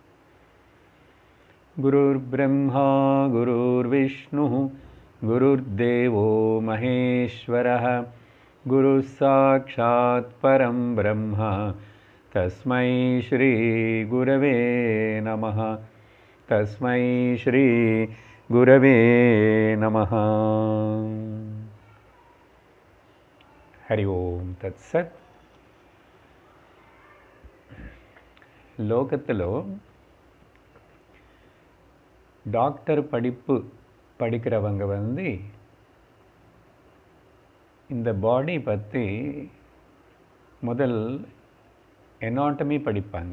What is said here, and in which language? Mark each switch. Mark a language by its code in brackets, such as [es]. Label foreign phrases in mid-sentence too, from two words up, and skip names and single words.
[sa] गुरुर्ब्रह्मा गुरुर्विष्णुः गुरुर्देवो महेश्वरः गुरुः साक्षात् परं ब्रह्म तस्मै श्री गुरवे नमः। तस्मै श्री गुरवे नमः। हरि ओम तत्सत्। [ta] லோகத்தில் டாக்டர் படிப்பு படிக்கிறவங்க இந்த பாடி பற்றி முதல் எனாட்டமி படிப்பாங்க.